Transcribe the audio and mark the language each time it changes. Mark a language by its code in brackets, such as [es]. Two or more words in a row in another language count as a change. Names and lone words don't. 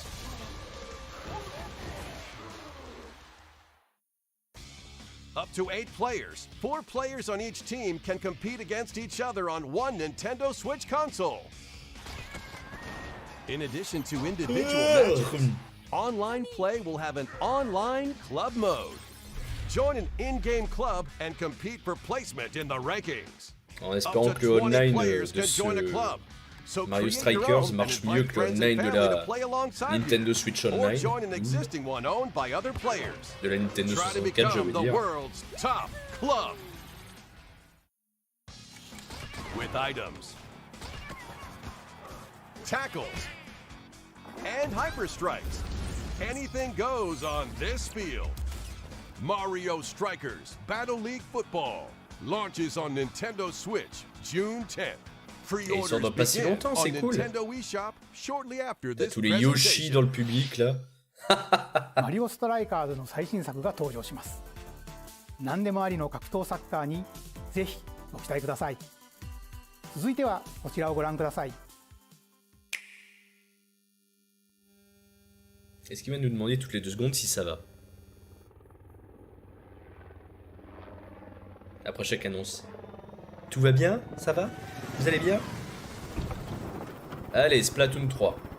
[en] Up to 8 players, 4 players on each team can compete against each other on one Nintendo Switch console. In addition to individual matches, online play will have an online club mode. Join an in-game club and compete for placement in the rankings. [fr] En espérant que le online de ce Mario Strikers marche mieux que le online de la Nintendo Switch Online. De la Nintendo 64, je veux dire. [en] With items, tackles, and hyper strikes. Anything goes on this field. Mario Strikers Battle League Football launches on Nintendo Switch June 10th. [fr] Et ils sortent dans pas si longtemps, c'est cool. T'as tous les Yoshi dans le public là. [ja] マリオストライカーズの最新作が登場します。何でもありの格闘サッカーにぜひご期待ください。続いてはこちらをご覧ください。 [fr] Est-ce qu'il va nous demander toutes les 2 secondes si ça va? Après chaque annonce. Tout va bien? Ça va? Vous allez bien? Allez, Splatoon 3.